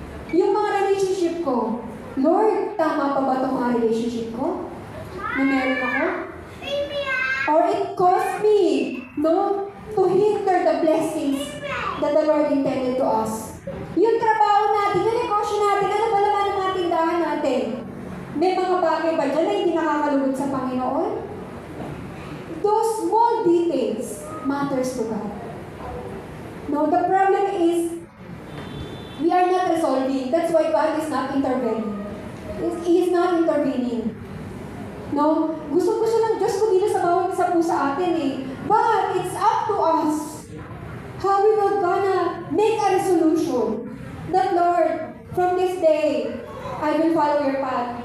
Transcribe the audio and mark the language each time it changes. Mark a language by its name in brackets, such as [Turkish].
[Filipino] Yung mga relationship ko, Lord, tama pa ba itong mga relationship ko? Na meron ako? [English] Or it cost me, no, to hinder the blessings that the Lord intended to us. [Filipino] Yung trabaho natin, yung negosyo natin, ano ba naman ang tindahan natin? May mga bagay ba dyan na hindi nakakalugod sa Panginoon? [English] Those small details matters to God. No, the problem is, we are not resolving. That's why God is not intervening. He is not intervening. No? [Filipino] Gusto-gusto ng Diyos kumilo sa bawat isa po sa atin eh. [English] But it's up to us how we will gonna make a resolution that, Lord, from this day, I will follow your path.